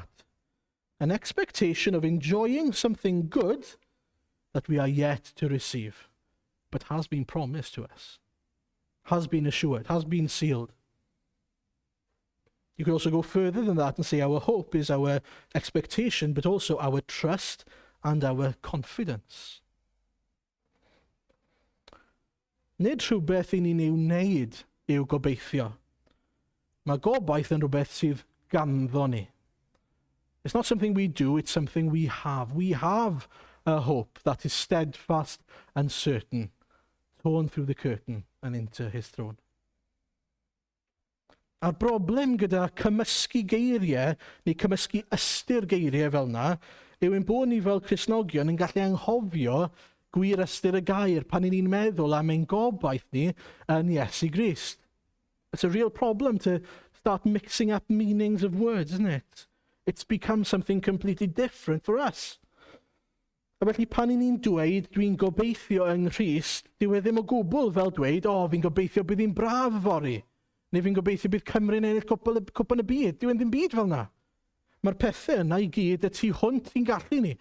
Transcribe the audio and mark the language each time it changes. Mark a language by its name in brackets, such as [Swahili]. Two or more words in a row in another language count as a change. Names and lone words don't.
[English] An expectation of enjoying something good that we are yet to receive, but has been promised to us, has been assured, has been sealed. You could also go further than that and say our hope is our expectation, but also our trust and our confidence. [Welsh] Nid rhywbeth i ni'n ei wneud yw gobeithio. Mae gobaith yn rhywbeth sydd ganddo ni. [English] It's not something we do, it's something we have. We have a hope that is steadfast and certain, torn through the curtain and into his throne. [Welsh] A'r broblem gyda cymysgu geiriau, neu cymysgu ystyr geiriau fel yna, yw ein bod ni fel Cristnogion yn gallu anghofio gwir ystyr y gair pan ni'n meddwl am ein gobaith ni yn Iesu Grist. [English] It's a real problem to start mixing up meanings of words, isn't it? It's become something completely different for us. [Welsh] A felly pan ni'n dweud dwi'n gobeithio yng Nghrist, dyw e ddim o gwbl fel dweud, fi'n gobeithio bydd hi'n braf fori, neu fi'n gobeithio bydd Cymru'n ennill cwpan y byd. Dyw e ddim byd fel yna. Mae'r pethau yna i gyd y tu hwnt i'n gallu ni.